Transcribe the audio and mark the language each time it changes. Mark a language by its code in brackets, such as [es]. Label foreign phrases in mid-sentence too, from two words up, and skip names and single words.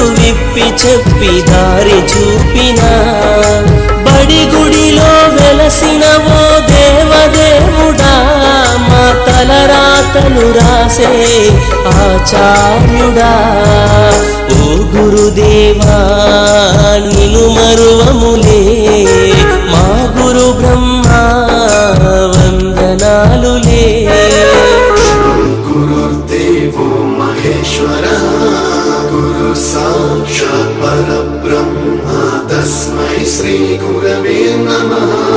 [te] విప్పి చెప్పి దారి చూపిన బడి గుడిలో వెలసిన ఓ దేవదేవుడా మా తలరాతలు రాసే ఆచార్యుడా ఓ గురుదేవా నిను మరువములే మా గురు బ్రహ్మ వందనాలులే [sa] గురుదేవో మహేశ్వర గురు సాక్షాత్ పరబ్రహ్మ తస్మై శ్రీ గురవే నమః